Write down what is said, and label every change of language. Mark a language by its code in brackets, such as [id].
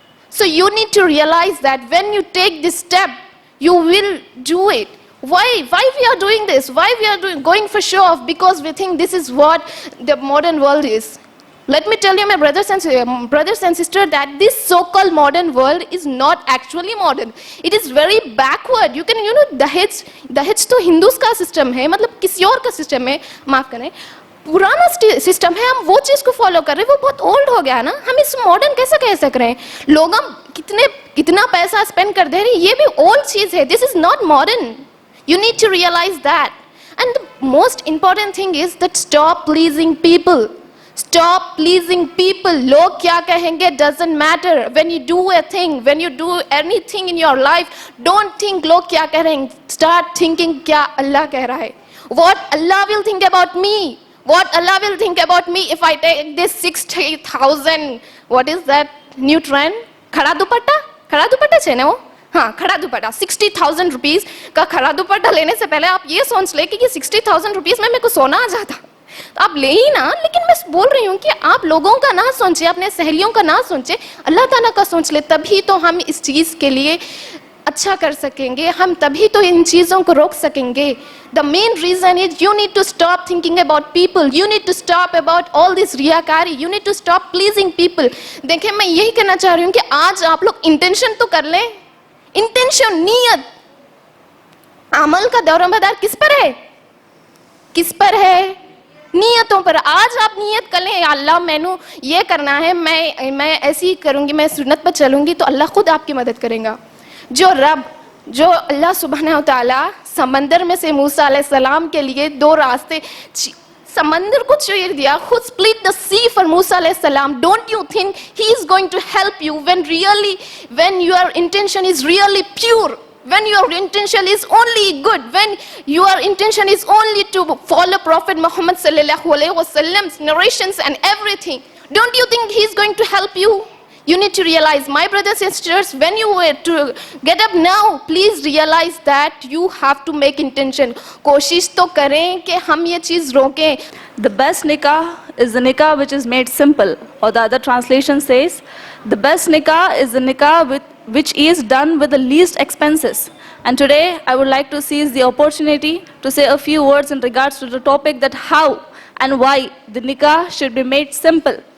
[en] So you need to realize that when you take this step, you will do it. Why we are doing this? Why we are going for show off? Because we think this is what the modern world is. Let me tell you, my brothers and sisters, that this so-called modern world is not actually modern. It is very backward. You can, [hi] दहेज तो Hindus का system है, मतलब किसी और का system है, माफ करें, पुराना सिस्टम है. हम वो चीज को फॉलो कर रहे हैं, वो बहुत ओल्ड हो गया ना. हम इस मॉडर्न कैसे कह सक रहे हैं? लोग हम कितना पैसा स्पेंड कर दे रहे हैं, ये भी ओल्ड चीज है. [en] This is not modern. You need to realize that. And the most important thing is that stop pleasing people. Stop pleasing people. [hi] लोग क्या कहेंगे [en] doesn't matter. When you do a thing, when you do anything in your life, don't think [hi] लोग क्या कह रहे हैं. [en] Start thinking [hi] क्या अल्लाह कह रहा है. [en] What Allah will think about me. What Allah will think about me if I take this 60,000, what is that new trend? [hi] खड़ा दुपट्टा है ना वो? हाँ, खड़ा दुपट्टा. 60,000 रुपीज़ का खड़ा दुपट्टा लेने से पहले आप ये सोच ले कि 60,000 रुपीज़ में मेरे को सोना आ जाता, तो आप ले ही ना. लेकिन मैं बोल रही हूँ कि आप लोगों का ना सोचे, अपने सहेलियों का ना सोचे, अल्लाह ताला का सोच ले. तभी तो हम इस चीज़ के लिए अच्छा कर सकेंगे, हम तभी तो इन चीज़ों को रोक सकेंगे. [en] The main reason is you need to stop thinking about people, you need to stop about all this रियाकारी, you need to stop pleasing people. [hi] देखिए, मैं यही कहना चाह रही हूँ कि आज आप लोग इंटेंशन तो कर लें. इंटेंशन, नीयत, अमल का दौरमदार किस पर है? किस पर है? नियतों पर. आज आप नियत कर लें, अल्लाह मैनू ये करना है, मैं ऐसी ही करूँगी, मैं सुन्नत पर चलूँगी, तो अल्लाह खुद आपकी मदद करेगा. जो अल्लाह सुब्हानहू तआला समंदर में से मूसा अलैहिस्सलाम के लिए 2 रास्ते, समंदर को चीर दिया, खुद [en] split the sea for [hi] मूसा अलैहिस्सलाम. [en] Don't you think he is going to help you when your intention is really pure, when your intention is only good, when your intention is only to follow Prophet Muhammad sallallahu alaihi wasallam's narrations and everything? Don't you think he's going to help you? You need to realize, my brothers and sisters, when you were to get up now, please realize that you have to make intention. [hi] कोशिश तो करें कि हम ये चीज़ रोकें. [en] The best nikah is the nikah which is made simple, or the other translation says, the best nikah is the nikah which is done with the least expenses. And today I would like to seize the opportunity to say a few words in regards to the topic that how and why the nikah should be made simple.